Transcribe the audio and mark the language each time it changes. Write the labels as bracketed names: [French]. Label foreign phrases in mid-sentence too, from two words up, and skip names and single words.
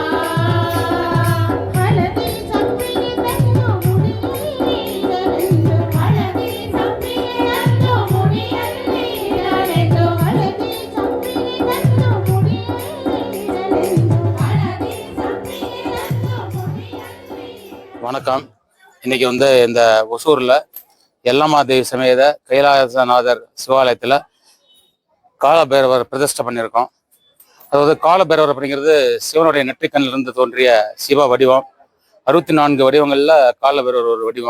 [Kannada] ಹಳದಿ ಸಂಪಿಗೆ ತಂದು ಮುಡಿಯಲ್ಲಿಡಲೆಂದು, ಹಳದಿ ಸಂಪಿಗೆಯನ್ನು ಮುಡಿಯಲ್ಲಿಡಲೆಂದು, ಹಳದಿ ಸಂಪಿಗೆ ತಂದು ಮುಡಿಯಲ್ಲಿಡಲೆಂದು, ಹಳದಿ ಸಂಪಿಗೆಯನ್ನು ಮುಡಿಯಲ್ಲಿಡಲೆಂದು. [Tamil] வணக்கம். இன்னைக்கு இந்த ஒசூரில் எல்லம்மாதேவி சமேத கைலாசநாதர் சிவாலயத்தில் காலபைரவர் பிரதிஷ்டை பண்ணியிருக்கோம். அதாவது காலபைரவர் அப்படிங்கிறது சிவனுடைய நெற்றிக்கண்ணிலிருந்து தோன்றிய சிவ வடிவம். 64 வடிவங்களில் காலபைரவர் ஒரு வடிவம்.